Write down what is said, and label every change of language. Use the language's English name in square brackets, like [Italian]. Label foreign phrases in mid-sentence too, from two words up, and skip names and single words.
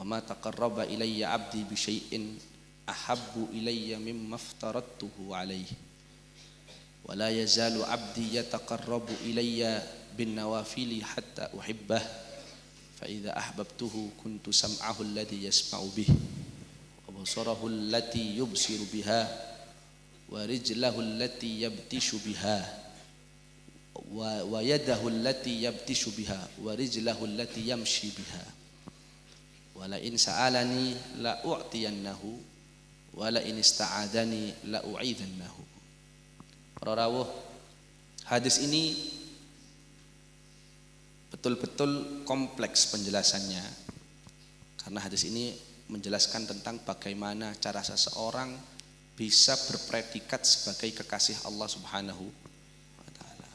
[Arabic] ما تقرب إلي عبدي بشيء أحب إلي مما افترضته عليه ولا يزال عبدي يتقرب إلي بالنوافل حتى أحبه فإذا أحببته كنت سمعه الذي يسمع به وبصره التي يبصر بها ورجله التي يبطش بها ويده التي يبطش بها ورجله التي يمشي بها ولئن سألني لأعطينه ولئن استعاذني لأعيذنه. [Javanese] Para rawuh, [Indonesian] hadis ini betul-betul kompleks penjelasannya, karena hadis ini menjelaskan tentang bagaimana cara seseorang bisa berpredikat sebagai kekasih Allah [Arabic] سبحانه وتعالى.